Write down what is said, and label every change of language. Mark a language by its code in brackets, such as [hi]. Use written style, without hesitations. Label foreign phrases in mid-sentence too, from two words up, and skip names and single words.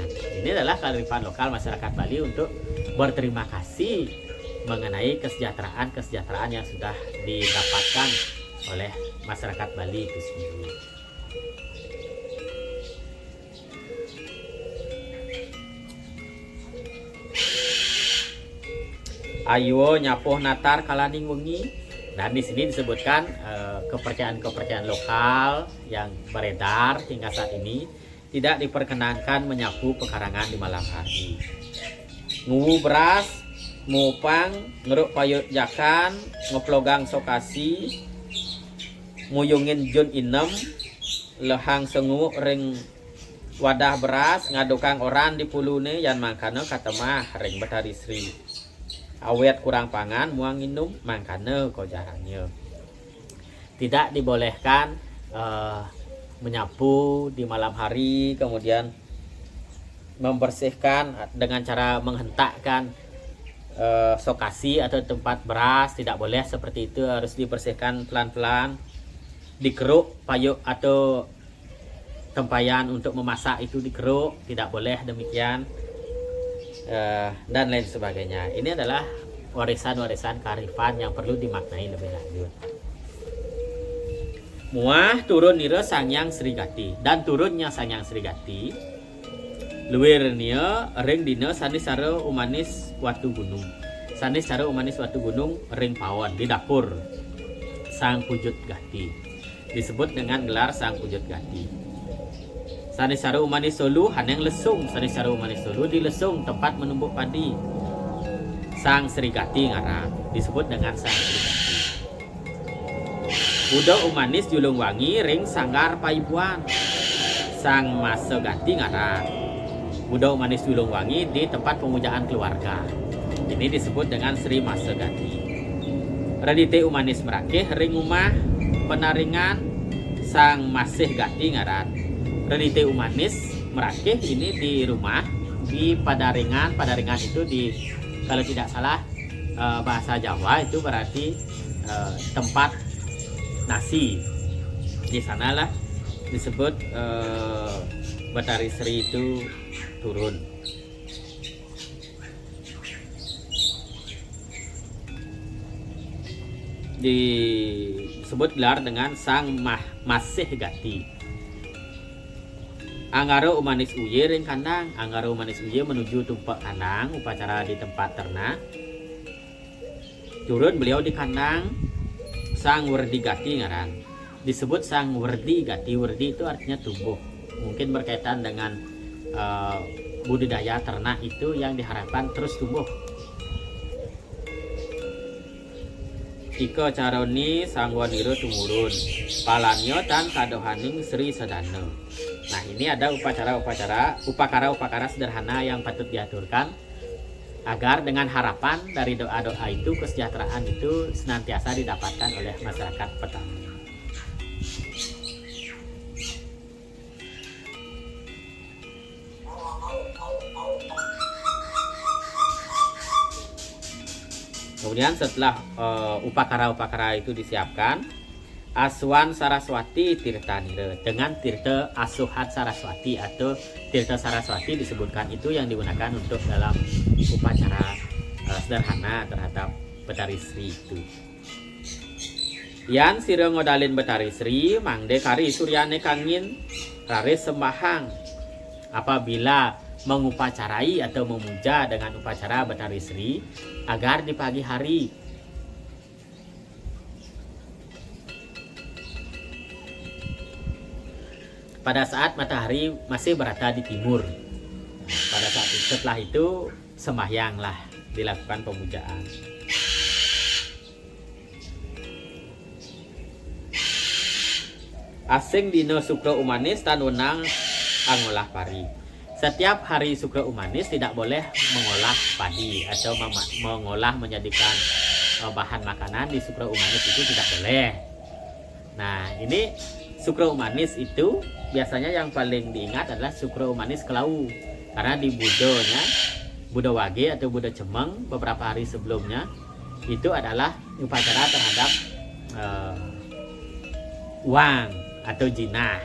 [id] Ini adalah kearifan lokal masyarakat Bali untuk berterima kasih mengenai kesejahteraan yang sudah didapatkan oleh masyarakat Bali itu sendiri. [ban] Ayo nyapoh natar kalaning wengi. [id] Dan di sini disebutkan kepercayaan lokal yang beredar hingga saat ini tidak diperkenankan menyapu pekarangan di malam hari. [ban] Nguwu beras, mupang, ngeruk payut jakan, ngeplogang sokasi, muyungin jun inem, lehang sengu ring wadah beras, ngadukang orang di pulune yan mangkana katemah ring Betari Sri. Awet kurang pangan, muang minum, mangkana kojarannya. [id] Tidak dibolehkan menyapu di malam hari, kemudian membersihkan dengan cara menghentakkan sokasi atau tempat beras. Tidak boleh seperti itu, harus dibersihkan pelan-pelan. Dikeruk payuk atau tempayan untuk memasak itu dikeruk, tidak boleh demikian. Dan lain sebagainya. Ini adalah warisan-warisan kearifan yang perlu dimaknai lebih lanjut. [ban] Muah turun nira Sangyang Srigati, [id] dan turunnya Sangyang Srigati [ban] luwirnya ring dina [id] Saniscara Umanis Watu Gunung. [ban] Saniscara Umanis Watu Gunung ring pawon [id] di dapur [ban] Sang Pujut Gati. [id] Disebut dengan gelar Sang Pujut Gati. [ban] Saniscara Umanis Solu haneng lesung. [id] Saniscara Umanis Solu di lesung tempat menumbuk padi. Sang Srigati ngarang, disebut dengan Sang Srigati. [ban] Buda Umanis Julung Wangi ring Sanggar Paibuan. [id] Sang Masa Gati ngarang. Buda Umanis Julung Wangi di tempat pemujaan keluarga. Ini disebut dengan Sri Masa Gati. [ban] Radite Umanis Merakeh ring Umah Penaringan Sang Masih Gati ngarang. [id] Radite Umanis Merakeh ini di rumah di Padaringan. Padaringan itu di, kalau tidak salah bahasa Jawa itu berarti tempat nasi. Di sanalah disebut Betari Sri itu turun. Disebut gelar dengan Sang Masih Gati. [ban] Anggara Umanis Uye ring kandang. [id] Anggara Umanis Uye menuju tumpak kandang, upacara di tempat ternak. Turun beliau di kandang Sang Werdi Gati ngaran. Disebut Sang Werdi Gati. Werdi itu artinya tumbuh. mungkin berkaitan dengan budidaya ternak itu yang diharapkan terus tumbuh. [ban] Ika caroni sangwaniro tumurun palanyo tan kadohaning Sri Sedana. [id] Nah, ini ada upakara sederhana yang patut diaturkan agar dengan harapan dari doa-doa itu kesejahteraan itu senantiasa didapatkan oleh masyarakat petani. Kemudian setelah upakara itu disiapkan, Aswan Saraswati Tirtanira dengan Tirta Asuhat Saraswati atau Tirta Saraswati disebutkan itu yang digunakan untuk dalam upacara sederhana terhadap Betari Sri itu. [ban] Yan sira ngodalin Betari Sri mangde kari suryane kangin raris sembahang. [id] Apabila mengupacarai atau memuja dengan upacara Betari Sri agar di pagi hari pada saat matahari masih berada di timur. Pada saat itu, setelah itu sembahyanglah dilakukan pemujaan. [ban] Asing dino sukra umanis tan wenang angolah pari. [id] Setiap hari Sukra Umanis tidak boleh mengolah padi atau mengolah menjadikan bahan makanan di Sukra Umanis itu tidak boleh. Nah, ini Sukra Umanis itu biasanya yang paling diingat adalah Sukra Umanis Kelau. Karena di budonya, Budo Wage atau Budo Cemeng beberapa hari sebelumnya itu adalah upacara terhadap uang atau jinah.